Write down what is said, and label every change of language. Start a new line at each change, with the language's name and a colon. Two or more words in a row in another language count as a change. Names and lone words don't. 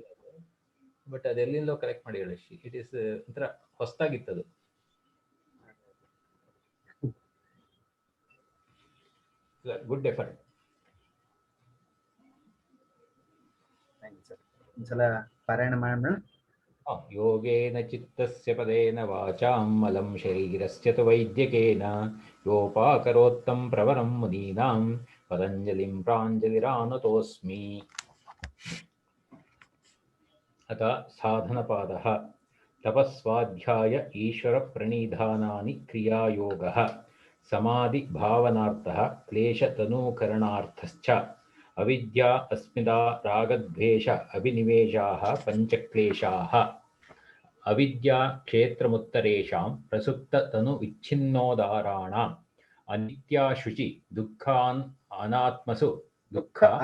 Kannada: ಬಟ್ ಅದೆಲ್ಲಿಂದಲೋ ಕಲೆಕ್ಟ್ ಮಾಡಿ ಹೇಳಿ.
English: it is
Kannada: ಒಂಥರ ಹೊಸದಾಗಿತ್ತದು.
English: good effort.
Kannada: ಒಂದ್ಸಲ ಪಾರಾಯಣ ಮಾಡೋಣ.
Sanskrit: ಯೋಗೇನ ಚಿತ್ತಸ್ಯ ಪದೇನ ವಾಚಾಂ ಮಲಂ ಶರೀರಸ್ಯ ತು ವೈದ್ಯಕೇನ ಯೋಪಾಕರೋತ್ತಂ ಪ್ರವರಂ ಮುನೀನಾಂ ಪತಂಜಲಿಂ ಪ್ರಾಂಜಲಿರಾನತೋಸ್ಮಿ. ಅಥ ಸಾಧನಪಾದಃ ತಪಸ್ವಾಧ್ಯಾಯ ಈಶ್ವರ ಪ್ರಣೀಧಾನಾನಿ ಕ್ರಿಯಾಯೋಗಃ ಸಮಾಧಿ ಭಾವನಾರ್ಥಃ ಕ್ಲೇಶ ತನೂಕರಣಾರ್ಥಶ್ಚ ಅವಿದ್ಯಾ ಅಸ್ಮಿತಾ ರಾಗದ್ವೇಷ ಅಭಿನಿವೇಶಾಃ ಪಂಚಕ್ಲೇಶಾಃ ಅವಿದ್ಯಾ ಕ್ಷೇತ್ರಮುತ್ತರೇಷಾಂ ಪ್ರಸುಪ್ತ ತನು ವಿಚ್ಛಿನ್ನೋದಾರಾಣಾಂ ಅನಿತ್ಯಾ ಶುಚಿ ದುಃಖಾನ್ ಅನಾತ್ಮಸು ದುಃಖ